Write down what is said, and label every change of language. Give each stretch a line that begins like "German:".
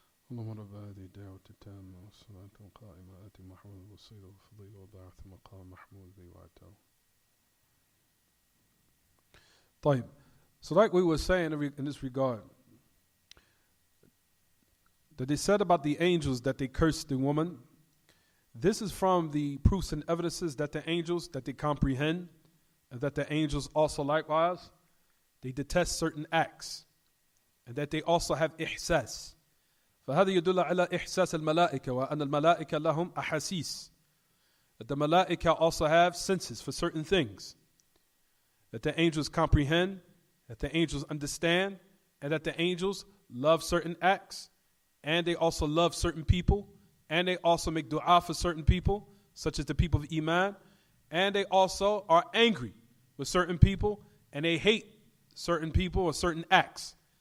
Arabic: اللهم رب هذه الدعوة التامة والصلاة القائمة آت محمود الوسيلة والفضيلة وبعث مقام محمود ذي وعده. طيب.
English: So like we were saying in this regard, that they said about the angels that they cursed the woman. This is from the proofs and evidences that the angels, that they comprehend, and that the angels also likewise, they detest certain acts, and that they also have ihsas.
Arabic: فهذا يدل على إحساس الملائكة وأن الملائكة لهم أحاسيس.
English: That the malaika also have senses for certain things. That the angels comprehend, that the angels understand, and that the angels love certain acts, and they also love certain people, and they also make dua for certain people, such as the people of Iman, and they also are angry with certain people, and they hate certain people or certain acts.